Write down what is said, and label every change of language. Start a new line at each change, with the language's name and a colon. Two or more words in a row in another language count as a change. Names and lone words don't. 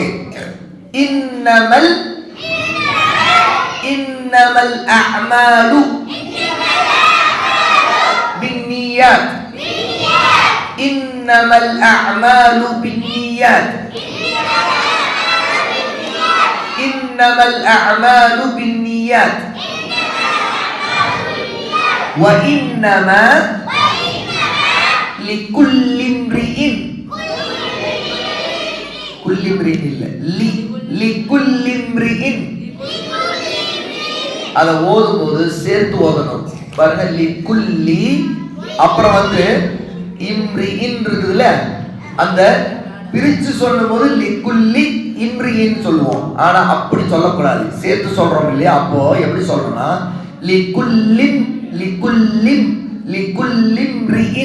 Arabic: إنما الأعمال بالنيات. إنما الأعمال بالنيات. إنما الأعمال بالنيات. وإنما لكل امرئ كل امرئ இல்ல لكل امرئ.
Tamil: அத ஓதும்போது சேர்த்து ஓதணும். பாருங்க, லிக்குல்லி அப்புறம் இம்ரிஇன் இருக்குதுல, அந்த பிரிச்சு சொல்லும்போது
Arabic: لكل امرئ
Tamil: சொல்லுவோம். ஆனா அப்படி சொல்லக்கூடாது, சேர்த்து சொல்றோம் இல்லையா? அப்போ எப்படி சொல்லணும்னா
Arabic: لكلٍّ امرئ.